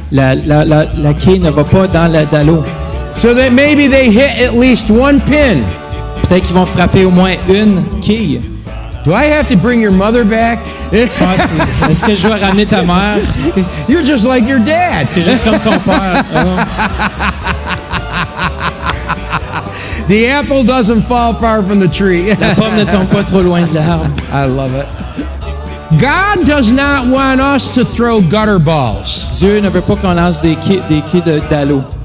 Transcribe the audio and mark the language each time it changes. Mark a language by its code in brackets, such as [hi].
[fr] la quille ne va pas dans l'eau. [en] So that maybe they hit at least one pin. [fr] Peut-être qu'ils vont frapper au moins une quille. [en] Do I have to bring your mother back? [fr] Est-ce que je dois ramener ta mère? [en] You're just like your dad. [fr] C'est juste comme ton père. [en] The apple doesn't fall far from the tree. [fr] La pomme ne tombe pas trop loin de l'arbre. [en] I love it. God does not want us to throw gutter balls. [fr] Dieu ne veut pas qu'on lance des quilles d'allô.